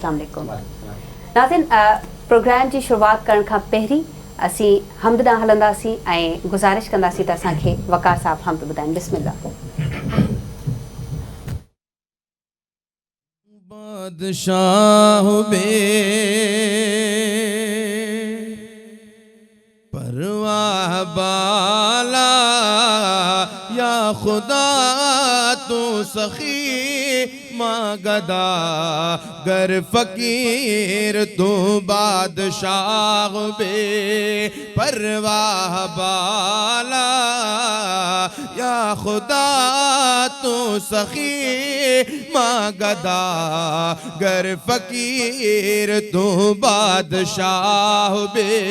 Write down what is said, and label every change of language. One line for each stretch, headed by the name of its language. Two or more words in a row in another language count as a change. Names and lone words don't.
Arabic: السلام عليكم.
Sindhi: नाज़रीन, प्रोग्राम जी शुरूआत करण खां पहिरीं असीं हमद ॾांहुं हलंदासीं ऐं गुज़ारिश कंदासीं त असांखे वक़ार साहब हमद ॿुधाइनि। बिस्मिल्लाह। बादशाह बे परवाह बाला या खुदा तू सखी माँ गदा गर फकीर तू बादशाह बे परवाह बाला या खुदा तू सखी माँ गदा गर फकीर तू बादशाह बे